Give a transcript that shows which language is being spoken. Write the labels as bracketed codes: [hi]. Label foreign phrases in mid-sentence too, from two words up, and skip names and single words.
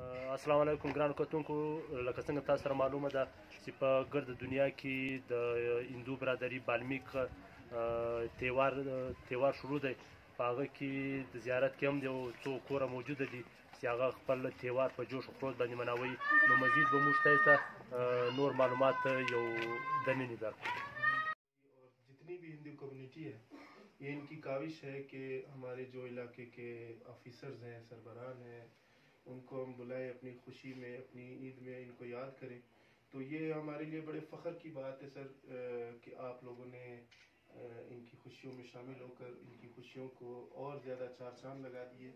[ps] السلام علیکم ګرانو کتونکو، لکه څنګه تاسو سره معلومه ده چې په ګرد دنیا کې د هندو برادري بالمیک تیوار شروع دی. په هغه کې د زیارت کې هم د یو څو کوره موجوده دي چې هغه خپل تیوار په جوش و خروش باندې منوي. نو مزید به موږ ته نور معلومات یو دننه درکړو. [ur] جتنی بھی ہندو کمیونٹی ہے، یہ ان کی کاوش ہے کہ ہمارے جو علاقے کے آفیسرز ہیں، سربراہ ہیں، ان کو ہم بلائیں اپنی خوشی میں، اپنی عید میں ان کو یاد کریں. تو یہ ہمارے لیے بڑے فخر کی بات ہے سر کہ آپ لوگوں نے ان کی خوشیوں میں شامل ہو کر ان کی خوشیوں کو اور زیادہ چار چاند لگا دیے.